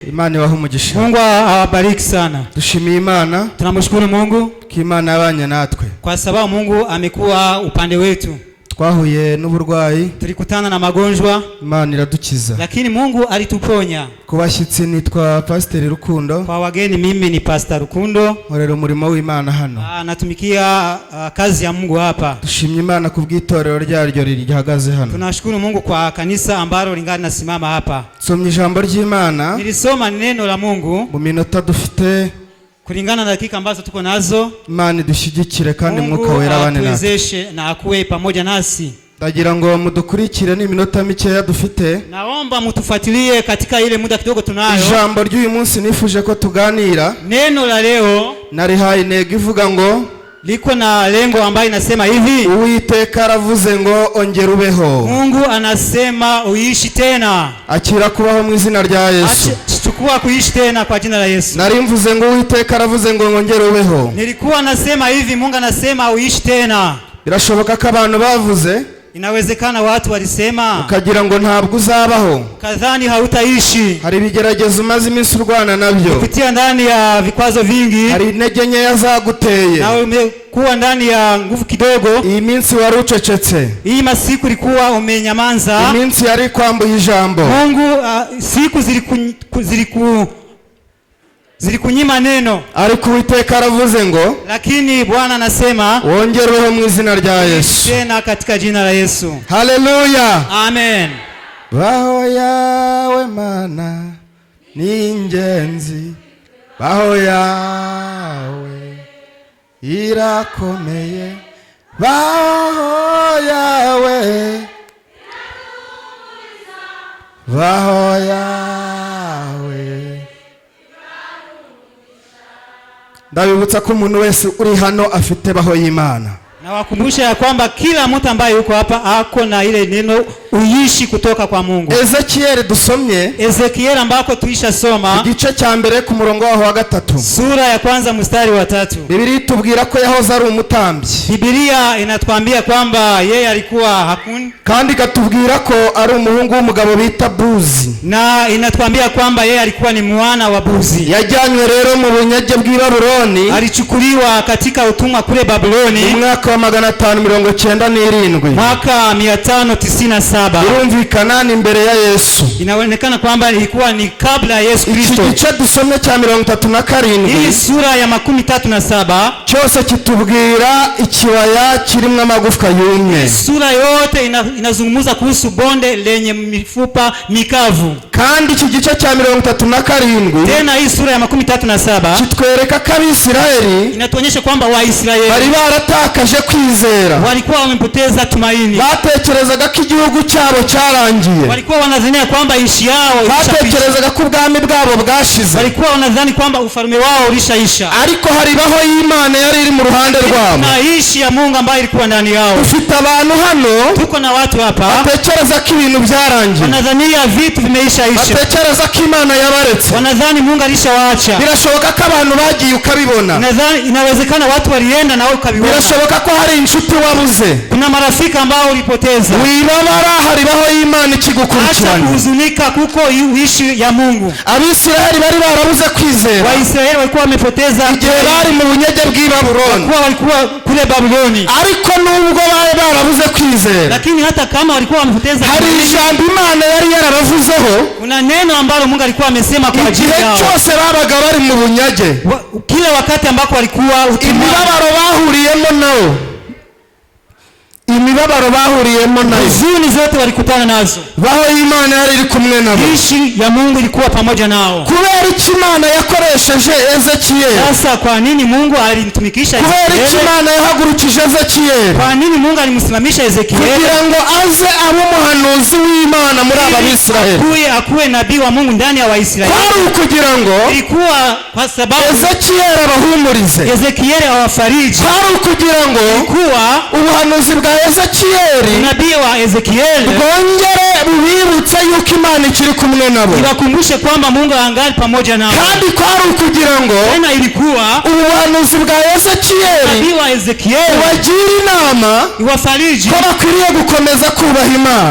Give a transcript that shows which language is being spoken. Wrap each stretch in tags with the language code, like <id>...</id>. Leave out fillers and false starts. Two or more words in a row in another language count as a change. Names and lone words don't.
<rw>Imani waho umugisha.</rw> <sw>Mungu awabariki sana.</sw> <rw>Dushimiye Imana.</rw> <sw>Tunamshukuru Mungu</sw> <rw>Imana yabanye natwe.</rw> <sw>Kwa sababu Mungu amekuwa upande wetu.</sw> <rw>Twahuye n'uburwayi.</rw> <sw>Tulikutana na magonjwa.</sw> <rw>Imana iradukiza.</rw> <sw>Lakini Mungu alituponya.</sw> <rw>Kubashyitsi nitwa Pastor Rukundo.</rw> <sw>Kwa wageni mimi ni Pastor Rukundo.</sw> <rw>Nkorera umurimo w'Imana hano.</rw> <sw>Natumikia kazi ya Mungu hapa.</sw> <rw>Dushimye Imana kubw'itorero ryaryo rihagaze hano.</rw> <sw>Tunashukuru Mungu kwa kanisa ambalo lingana nasimama hapa.</sw> <rw>Somye ijambo ry'Imana.</rw> <sw>Nilisoma neno la Mungu.</sw> <rw>Mu minota dufite</rw> <sw>kulingana na dakika ambazo tuko nazo.</sw> <rw>Imana dushyigikire kandi Mwuka Wera abane natwe.</rw> <sw>Tuwezeshe na akuwe pamoja nasi.</sw> <rw>Ndagira ngo mudukurikire ni minota mikeya dufite.</rw> <sw>Naomba mtufuatilie katika ile muda kidogo tunayo.</sw> <rw>Ijambo ry'uyu munsi nifuje ko tuganira.</rw> <sw>Neno la leo</sw> <rw>narihaye intego ivuga ngo</rw> <sw>liko na lengo ambayo inasema hivi.</sw> <rw>Uwiteka aravuze ngo ongera ubeho.</rw> <sw>Mungu anasema uishi tena.</sw> <rw>Akira kubaho mu izina rya Yesu.</rw> <sw>Chukua kuishi tena kwa jina la Yesu.</sw> <rw>Narimvuze ngo Uwiteka aravuze ngo ongera ubeho.</rw> <sw>Nilikuwa nasema hivi, Mungu anasema uishi tena.</sw> <rw>Birashoboka ko abantu bavuze.</rw> <sw>Inawezekana watu walisema</sw> <rw>ukagira ngo ntabwo uzabaho.</rw> <sw>Kadhani hautaishi.</sw> <rw>Hari bigeragezo umaze iminsi urwana nabyo.</rw> <sw>Kupitia ndani ya vikwazo vingi.</sw> <rw>Hari intege nkeya zaguteye.</rw> <sw>Na umekuwa ndani ya nguvu kidogo.</sw> <rw>Iyi minsi wari ucecetse.</rw> <sw>Hii masiku ilikuwa umenyamanza.</sw> <rw>Iyi minsi yari kwambuye ijambo.</rw> <sw>Mungu siku zilikunyima neno.</sw> <rw>Ariko Uwiteka aravuze ngo</rw> <sw>lakini Bwana anasema</sw> <rw>wongereho mu izina rya Yesu.</rw> <sw>Tena katika jina la Yesu. Haleluya. Amen.</sw> <rw>Baho yawe Mana ni ingenzi. Baho yawe irakomeye. Baho yawe. Baho yawe. Ndabibutsa ko umuntu wese uri hano afite baho y'Imana.</rw> <sw>Na wakumbusha ya kwamba kila mtu ambaye yuko hapa ako na ile neno uishi kutoka kwa Mungu.</sw> <rw>Ezekiel dusomye.</rw> <sw>Ezekiel ambako tuisha soma.</sw> <rw>Igice cya mbere ku murongo waho wa 3.</rw> <sw>Sura ya kwanza mstari wa 3.</sw> <rw>Biblia itubwira ko yahoze ari umutambyi.</rw> <sw>Biblia inatuambia kwamba yeye alikuwa hakuni.</sw> <rw>Kandi katubwira ko ari umuhungu w'umugabo bita Buzi.</rw> <sw>Na inatuambia kwamba yeye alikuwa ni mwana wa Buzi.</sw> <rw>Yajyanywe rero mu bunyage bw'i Babuloni.</rw> <sw>Alichukuliwa katika utumwa kule Babuloni. Mwaka wa 597. Mwaka 597.</sw> <rw>Irumvikana ni mbere ya Yesu.</rw> <sw>Inaonekana kwamba ilikuwa ni kabla ya Yesu Kristo.</sw> <rw>Igice dusomye cya 37.</rw> <sw>Hii sura ya 37</sw> <rw>cyose kitubwira ikibaya kirimo amagufwa yumye.</rw> <sw>Sura yote inazungumza kuhusu bonde lenye mifupa mikavu.</sw> <rw>Kandi iki gice cya 37</rw> <sw>tena hii sura ya 37</sw> <rw>kitwereka ko Abisirayeli</rw> <sw>inatuonyesha kwamba Waisraeli</sw> <rw>bari baratakaje kwizera.</rw> <sw>Walikuwa wamepoteza tumaini.</sw> <rw>Batekerezaga ko igihugu cyabo cyarangiye.</rw> <sw>Walikuwa wanadhania kwamba nchi yao ilishaisha.</sw> <rw>Batekerezaga ko ubwami bwabo bwashize.</rw> <sw>Walikuwa wanadhani kwamba ufalme wao ulishaisha.</sw> <rw>Ariko hari baho y'Imana yari iri mu ruhande rwabo.</rw> <sw>Na ishi ya Mungu ambayo ilikuwa ndani yao.</sw> <rw>Ufite abantu hano.</rw> <sw>Tuko na watu hapa.</sw> <rw>Batekereza ko ibintu byarangiye.</rw> <sw>Wanadhania vitu vimeishaisha.</sw> <rw>Batekereza ko Imana yabaretse.</rw> <sw>Wanadhani Mungu alishawaacha.</sw> <rw>Birashoboka ko abantu bagiye ukabibona.</rw> <sw>Inawezekana watu walienda na wao ukabibona.</sw> <rw>Birashoboka ko hari inshuti wabuze.</rw> <sw>Kuna marafiki ambao ulipoteza.</sw> <rw>Wibabara hari baho y'Imana ikigukurikirana.</rw> <sw>Acha kuhuzunika kuko ishi ya Mungu.</sw> <rw>Abisirayeli bari barabuze kwizera.</rw> <sw>Waisraeli walikuwa wamepoteza</sw> <rw>igihe bari mu bunyage bw'i Babuloni.</rw> <sw>Walikuwa kule Babuloni.</sw> <rw>Ariko nubwo bari barabuze kwizera.</rw> <sw>Lakini hata kama walikuwa wamepoteza</sw> <rw>hari ijambo Imana yari yarabavuzeho.</rw> <sw>Kuna neno ambalo Mungu alikuwa amesema kwa ajili yao.</sw> <rw>Igihe cyose babaga bari mu bunyage.</rw> <sw>Kila wakati ambako walikuwa</sw> <rw>imibabaro bahuriyemo nao. Imibabaro bahuriyemo nayo.</rw> <sw>Huzuni zote walikutana nazo.</sw> <rw>Baho y'Imana yari iri kumwe nabo.</rw> <sw>Ishi ya Mungu ilikuwa pamoja nao.</sw> <rw>Kubera iki Imana yakoresheje Ezekiel?</rw> <sw>Sasa kwa nini Mungu alimtumikisha Ezekiel?</sw> <rw>Kubera iki Imana yahagurukije Ezekiel?</rw> <sw>Kwa nini Mungu alimsimamisha Ezekiel?</sw> <rw>Kugira ngo aze abe umuhanuzi w'Imana muri aba Bisirayeli.</rw> <sw>Akuwe nabii wa Mungu ndani ya Waisraeli.</sw> <rw>Kwari ukugira ngo</rw> <sw>ilikuwa kwa sababu</sw> <rw>Ezekiel abahumurize.</rw> <sw>Ezekiel awafariji.</sw> <rw>Kwari ukugira ngo</rw> <sw>ilikuwa</sw> <rw>ubuhanuzi bwa Ezekiyeli</rw> <sw>unabii wa Ezekieli</sw> <rw>bwongere bubibutse yuko Imana ikiri kumwe nabo,</rw> <sw>iwakumbushe kwamba Mungu angali pamoja nao,</sw> <rw>kandi kwari ukugira ngo</rw> <sw>tena ilikuwa</sw> <rw>ubuhanuzi bwa Ezekiyeli</rw> <sw>unabii wa Ezekieli</sw> <rw>wagira inama</rw> <sw>iwafariji</sw> <rw>ko bakwiriye gukomeza kubaha Imana,</rw>